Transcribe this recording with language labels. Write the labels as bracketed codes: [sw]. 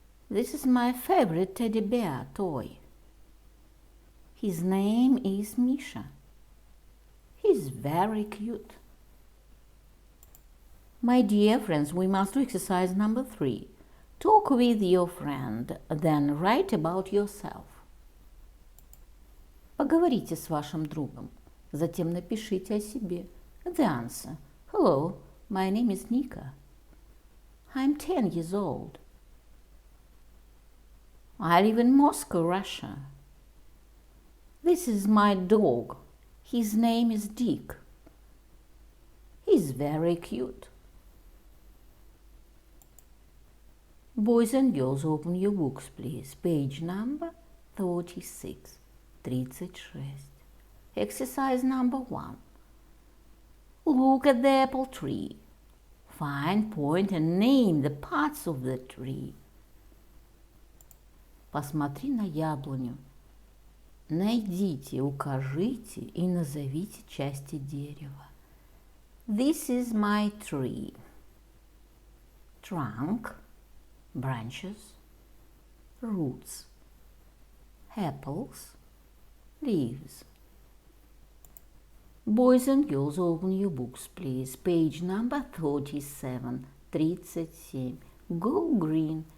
[en] This is my favorite teddy bear toy. His name is Misha. He's very cute. My dear friends, we must do exercise number 3. Talk with your friend, then write about yourself. [ru] Поговорите с вашим другом. Затем напишите о себе. [en] The answer. Hello, my name is Nika. I'm 10 years old. I live in Moscow, Russia. This is my dog. His name is Dick. He's very cute. Boys and girls, open your books, please. Page number 36, 36. Exercise number 1. Look at the apple tree. Find, point and name the parts of the tree. [ru] Посмотри на яблоню. Найдите, укажите и назовите части дерева. [en] This is my tree. Trunk, branches, roots, apples, leaves. Boys and girls, open your books, please. Page number 37, 37. Go green.